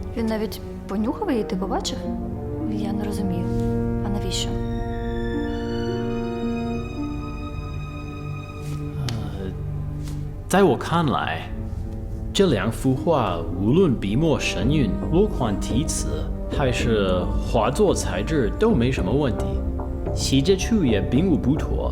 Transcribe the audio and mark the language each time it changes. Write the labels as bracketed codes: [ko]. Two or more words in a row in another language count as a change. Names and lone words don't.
[uk] навіть понюхав її, ти побачив? Я не розумію. А навіщо? [zh] 在我看来，这两幅画无论笔墨神韵、落款题词，还是画作材质都没什么问题，细节处也并无不妥。